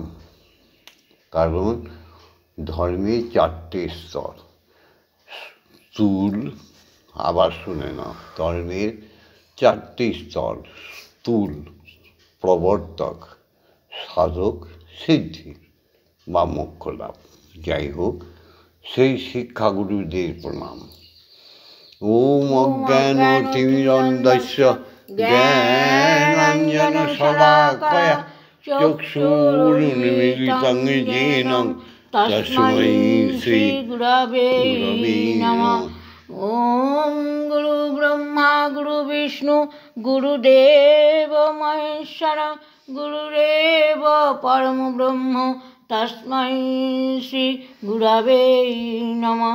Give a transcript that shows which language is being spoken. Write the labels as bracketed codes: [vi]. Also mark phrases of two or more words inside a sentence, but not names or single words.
[bn] কারণ ধর্মের 4টে স্তর, স্থূল, আবার শুনে নাও, ধর্মের 4টে স্তর, স্থূল, প্রবর্তক, সাধক, সিদ্ধি বা মোক্ষ লাভ। যাই হোক, সেই শিক্ষাগুরুদের প্রণাম। [sa] ওম অজ্ঞানতিমিরন্ধস্য জ্ঞানাঞ্জনশলাকয়া চক্ষুरुन्मीलितं येन तस्मै श्रीगुरवे नमः। ॐ गुरु ब्रह्मा गुरु विष्णु गुरुदेव महेश्वर गुरुरेव परम ब्रह्म तस्मै श्रीगुरवे नमः।